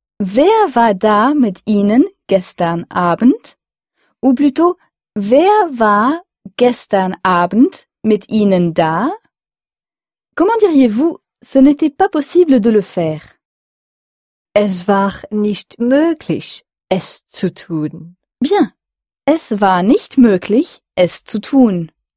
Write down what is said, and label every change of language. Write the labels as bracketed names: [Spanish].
[German] Wer war da mit Ihnen gestern Abend? [French] Ou plutôt, [German] wer war gestern Abend mit Ihnen da? [French] Comment diriez-vous, ce n'était pas possible de le faire? [German] Es war nicht möglich, es zu tun. [French] Bien. [German] Es war nicht möglich, es zu tun.